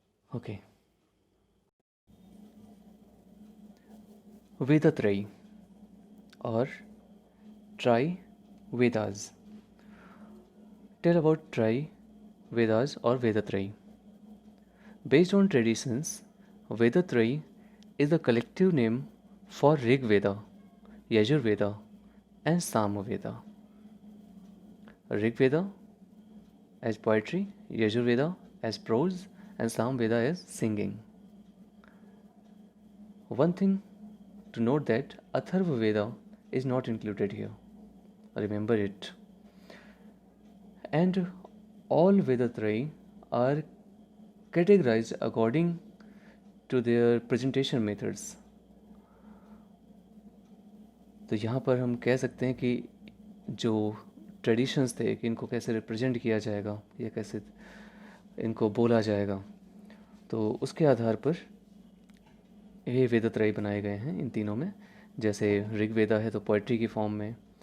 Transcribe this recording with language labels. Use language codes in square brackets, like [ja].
[hi] Okay. वेदत्रयी और try Vedas. [en] Tell about tri Vedas और Vedatrayi. Based on traditions, Vedatrayi is the collective name for Rig Veda, Yajur Veda, and Sama Veda. Rig Veda as poetry, Yajur Veda as prose, and Sam Veda as singing. One thing to note that Atharva Veda is not included here. Remember it. And all Vedatrayi are categorized according to their presentation methods. [hi] तो यहाँ पर हम कह सकते हैं कि जो traditions थे कि इनको कैसे रिप्रेजेंट किया जाएगा या कैसे इनको बोला जाएगा, तो उसके आधार पर ये वेदत्रय बनाए गए हैं इन तीनों में। जैसे ऋग्वेदा है तो पोइट्री की फॉर्म में,